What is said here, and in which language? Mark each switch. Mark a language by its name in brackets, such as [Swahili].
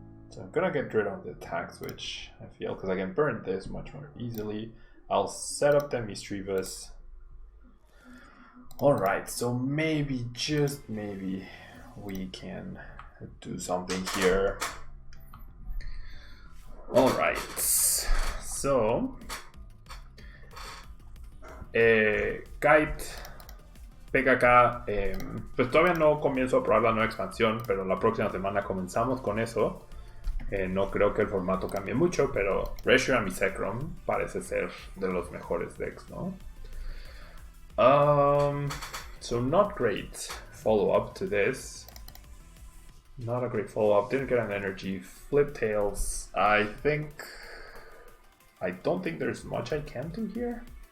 [English] So I'm gonna get rid of the Tag Switch, I feel, because I can burn this much more easily. I'll set up the Misdreavus. Alright, so maybe, just maybe, we can do something here. Alright, so [Spanish] Kite PKK, pues todavía no comienzo a probar la nueva expansión, pero la próxima semana comenzamos con eso. No creo que el formato cambie mucho, pero Reshiram y Zekrom parece ser de los mejores decks, ¿no? [English] So not great follow-up to this. Not a great follow-up. Didn't get an energy. Flip Tails. I don't think there's much I can do here.